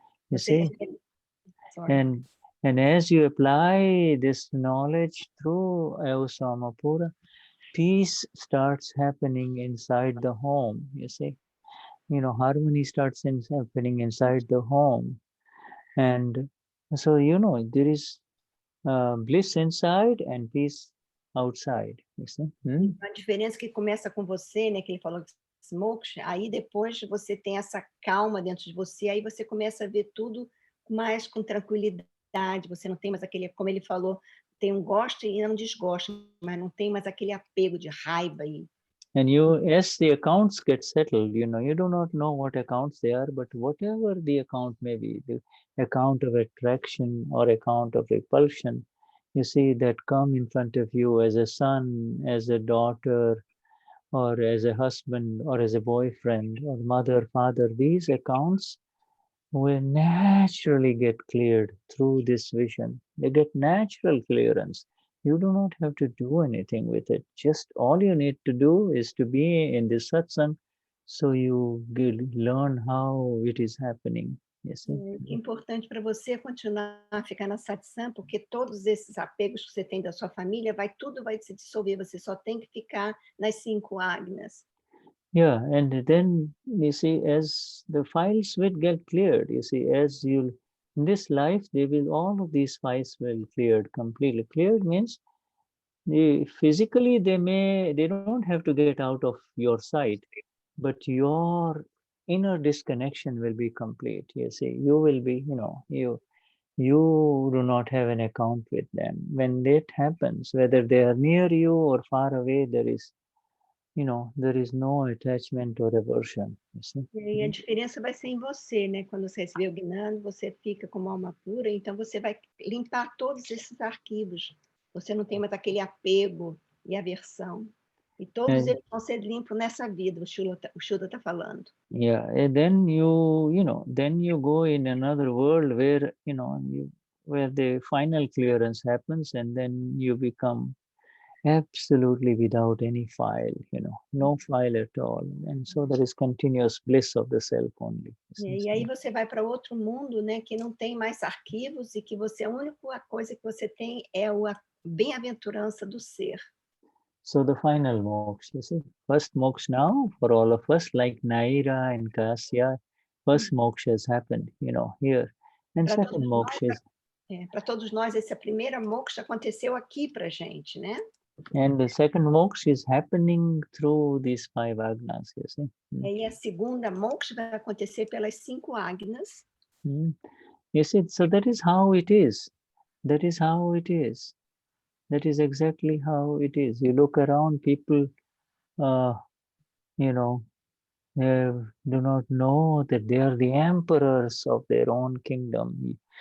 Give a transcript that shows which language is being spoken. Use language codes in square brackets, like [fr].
[en] You see, and as you apply this knowledge through Avasama Pura, peace starts happening inside the home. You see, harmony starts happening inside the home, and so there is bliss inside and peace outside. You see. [pt] A diferença que começa com você, né? Que ele falou moksha, aí depois você tem essa calma dentro de você, aí você começa a ver tudo mais com tranquilidade, você não tem mais aquele, como ele falou, tem um gosto e não desgosto, mas não tem mais aquele apego de raiva e [en] And as the accounts get settled, you do not know what accounts they are, but whatever the account may be, the account of attraction or account of repulsion, you see, that come in front of you as a son, as a daughter, or as a husband, or as a boyfriend, or mother, father, these accounts will naturally get cleared through this vision. They get natural clearance. You do not have to do anything with it. Just all you need to do is to be in this satsang, so you learn how it is happening. Yes. [pt] É importante para você continuar a ficar na satsang, porque todos esses apegos que você tem da sua família, tudo vai se dissolver, você só tem que ficar nas 5 agnas. [en] Yeah, and then you see, as the files will get cleared, you see, as you in this life, all of these files will cleared completely. Cleared means physically they don't have to get out of your sight, but your inner disconnection will be complete. You see, you will be, you do not have an account with them. When that happens, whether they are near you or far away, there is no attachment or aversion. You see? [pt] E a diferença vai ser em você, né? Quando você receber o Gnani, você fica como alma pura, então você vai limpar todos esses arquivos. Você não tem mais aquele apego e aversão. E todos eles vão ser limpos nessa vida, o Shuddha está falando. [en] Yeah, and then you go in another world where, where the final clearance happens, and then you become absolutely without any file, no file at all. And so there is continuous bliss of the self only. [pt] E aí você vai para outro mundo, né, que não tem mais arquivos e que a única coisa que você tem é a bem-aventurança do ser. [en] So the final moksha, you see, first moksha now for all of us, like Naira and Kasya, first moksha has happened, here. And second moksha is... [pt] Para todos nós, essa primeira moksha aconteceu aqui para a gente, né? [en] And the second moksha is happening through these 5 agnas, you see. [pt] E a segunda moksha vai acontecer pelas 5 agnas. [en] You see, so that is how it is. That is how it is. That is exactly how it is. You look around, people, do not know that they are the emperors of their own kingdom.